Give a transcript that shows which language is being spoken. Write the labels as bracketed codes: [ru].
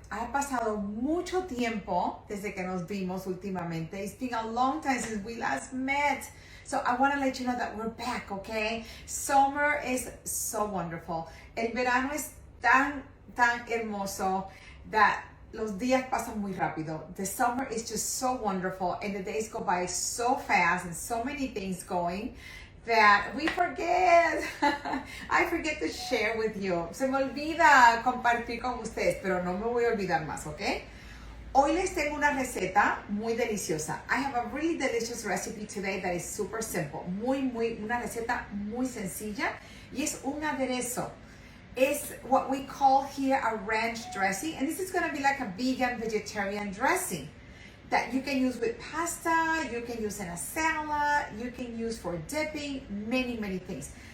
[es] Ha pasado mucho tiempo desde que nos vimos últimamente. [en] It's been a long time since we last met. So I want to let you know that we're back, okay? Summer is so wonderful. [es] El verano es tan hermoso that los días pasan muy rápido. [en] The summer is just so wonderful and the days go by so fast and so many things going that we forget. I forget to share with you. [es] Se me olvida compartir con ustedes, pero no me voy a olvidar más, ¿ok? Hoy les tengo una receta muy deliciosa. [en] I have a really delicious recipe today that is super simple. [es] Una receta muy sencilla y es un aderezo. [en] It's what we call here a ranch dressing, and this is going to be like a vegan vegetarian dressing that you can use with pasta, you can use in a salad, you can use for dipping, many things.